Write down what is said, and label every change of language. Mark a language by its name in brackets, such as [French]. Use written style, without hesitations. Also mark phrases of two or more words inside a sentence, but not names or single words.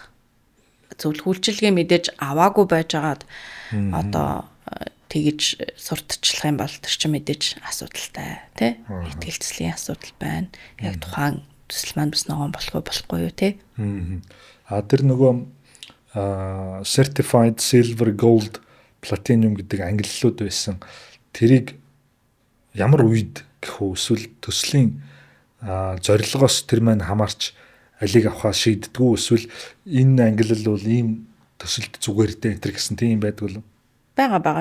[Mongolian] Зөвлөх үйлчилгээ мэдээж аваагүй байжгаад одоо тэгж сурталчлах юм бол тэр чинь мэдээж асуудалтай тий. Итгэл төслийн асуудал байна. Яг тухайн төсөл маань бас ногоон болохгүй юу тий. Тэр нөгөө [English] certified silver, gold, platinum [Mongolian] гэдэг ангиллууд байсан. Тэрийг ямар үед гэх үү эсвэл төслийн зорилгоос тэр маань хамаарч алиг авахаа шийддэггүй эсвэл энэ ангиллал бол ийм төсөлд зүгээр дээ энэ гэсэн тийм байдаг уу? Бага.